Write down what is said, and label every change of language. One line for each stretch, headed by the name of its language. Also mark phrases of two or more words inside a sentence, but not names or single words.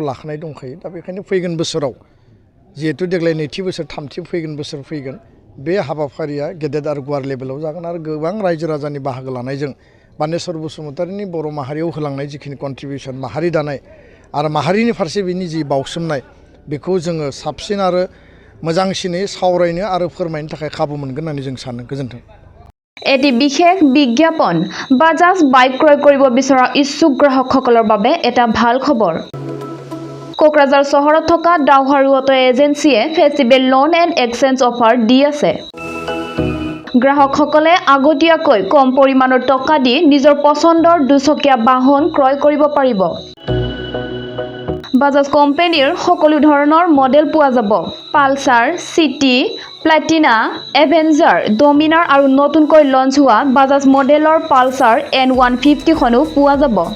Bodo: लाखानाय दंखायो दा बेखायनो फैगोन बोसोराव जिहेतु देग्लाय नैथि बोसोर थामथि फैगोन बोसोर फैगोन बे हाबाफारिया गेदेर आरो गुवार लेभेलाव जागोन आरो गोबां रायजो राजानि बाहागो लानायजों बानेश्वर बसुमतारिनि बर' माहारियाव होलांनाय जिखिनि कन्ट्रिबिउसन माहारि दानाय आरो माहारिनि फारसे बिनि जि बावसोमनाय बेखौ जोङो साबसिन आरो मोजांसिनै सावरायनो आरो फोरमायनो थाखाय खाबु मोनगोन होननानै जों सानो गोजोन्थों
Assamese: এটি বিশেষ বিজ্ঞাপন বাজাজ বাইক ক্ৰয় কৰিব বিচৰা ইচ্ছুক গ্ৰাহকসকলৰ বাবে এটা ভাল খবৰ কোকৰাঝাৰ চহৰত থকা ডাউহাৰু অটো এজেন্সিয়ে
English: festival loan and exchange offer
Assamese: দি আছে গ্ৰাহকসকলে আগতীয়াকৈ কম পৰিমাণৰ টকা দি নিজৰ পছন্দৰ দুচকীয়া বাহন ক্ৰয় কৰিব পাৰিব বাজাজ কোম্পানীৰ সকলো ধৰণৰ মডেল পোৱা যাব পালসাৰ সিটি প্লাটিনা এভেঞ্জাৰ ডমিনাৰ আৰু নতুনকৈ লঞ্চ হোৱা বাজাজ মডেলৰ পালসাৰ N150 খনো পোৱা যাব